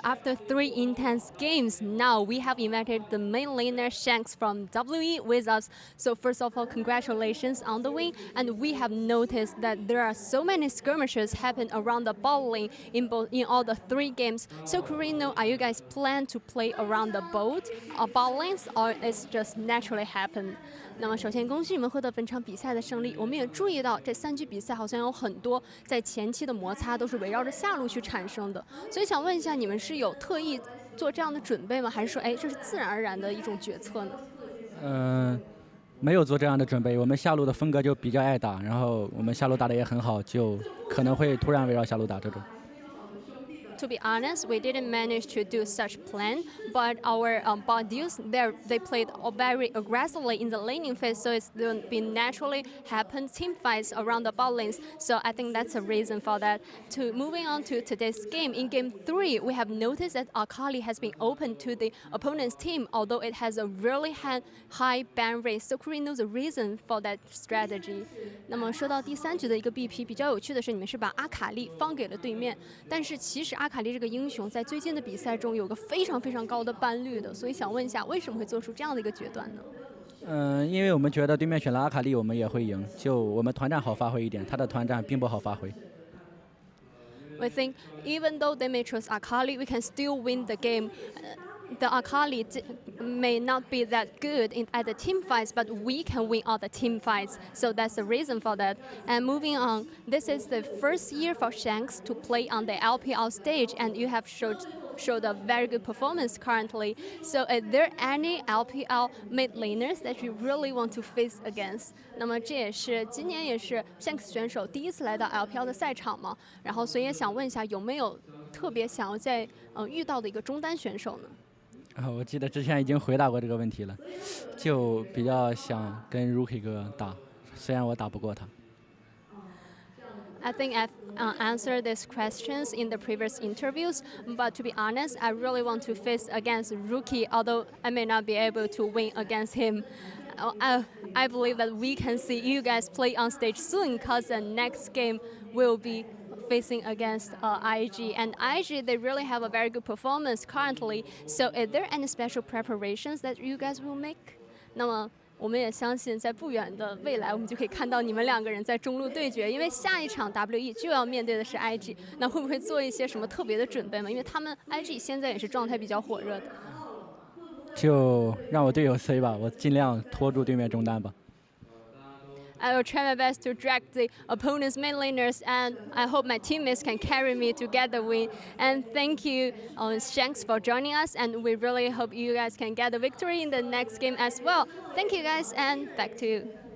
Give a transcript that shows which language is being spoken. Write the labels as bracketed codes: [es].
[en] After 3 intense games, now we have invited the main laner Shanks from WE with us. So first of all, congratulations on the win. And we have noticed that there are so many skirmishes happen around the bot lane in all the 3 games. So could we know, are you guys plan to play around the bot lanes, or it's just naturally happen? [zh] 那么首先恭喜你们获得本场比赛的胜利。我们也注意到这3局比赛好像有很多在前期的摩擦都是围绕着下路去产生的，所以想问一下，你们是有特意做这样的准备吗？还是说，这是自然而然的一种决策呢？没有做这样的准备。我们下路的风格就比较爱打，然后我们下路打得也很好，就可能会突然围绕下路打这种。 [en] To be honest, we didn't manage to do such plan, but our bot dudes, they played very aggressively in the laning phase, so it's been naturally happen team fights around the bot lanes. So I think that's a reason for that. Moving on to today's game, in game 3, we have noticed that Akali has been open to the opponent's team, although it has a really high ban rate. So could we know the reason for that strategy? [zh] 那么说到第3局的一个 BP， 比较有趣的是，你们是把阿卡丽放给了对面，但是其实阿卡丽这个英雄在最近的比赛中有个非常非常高的ban率的，所以想问一下，为什么会做出这样的一个决断呢？因为我们觉得对面选了阿卡丽，我们也会赢，就我们团战好发挥一点，他的团战并不好发挥。 [en] We think even though they may choose Akali, we can still win the game. The Akali may not be that good at the team fights, but we can win all the team fights. So that's the reason for that. And moving on, this is the first year for Shanks to play on the LPL stage, and you have showed a very good performance currently. So are there any LPL mid laners that you really want to face against? [zh] 那么这也是今年也是 Shanks 选手第一次来到 LPL 的赛场嘛，然后所以也想问一下，有没有特别想要在遇到的一个中单选手呢？我记得之前已经回答过这个问题了，就比较想跟 Rookie 哥打，虽然我打不过他。 [en] I think I've answered these questions in the previous interviews, but to be honest, I really want to face against Rookie, although I may not be able to win against him. I believe that we can see you guys play on stage soon, because the next game will be facing against IG. And IG, they really have a very good performance currently. So are there any special preparations that you guys will make? [zh] 那么我们也相信，在不远的未来，我们就可以看到你们2个人在中路对决。因为下一场 WE 就要面对的是 IG， 那会不会做一些什么特别的准备吗？因为他们 IG 现在也是状态比较火热的。就让我队友 C 吧，我尽量拖住对面中单吧。 [en] I will try my best to drag the opponent's main laners, and I hope my teammates can carry me to get the win. And thank you, Shanks, for joining us, and we really hope you guys can get the victory in the next game as well. Thank you, guys, and back to you.